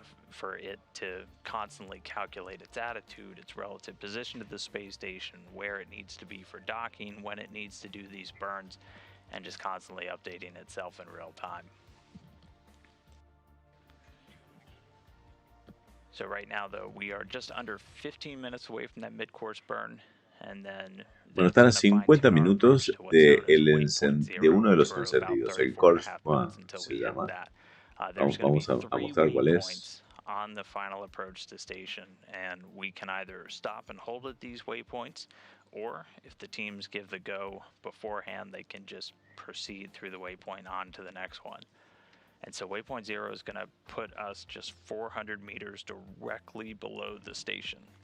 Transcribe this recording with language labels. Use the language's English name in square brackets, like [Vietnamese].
[English] For it to constantly calculate its attitude, its relative position to the space station, where it needs to be for docking, when it needs to do these burns, and just constantly updating itself in real time. So right now, though, we are just under 15 minutes away from that mid-course burn, and then [Spanish] Bueno, están a 50 minutos de uno de los encendidos, el Shortfall se llama. Vamos a mostrar cuál es. [English] On the final approach to station, and we can either stop and hold at these waypoints, or if the teams give the go beforehand, they can just proceed through the waypoint on to the next one. And so waypoint 0 is going to put us just 400 meters directly below the station.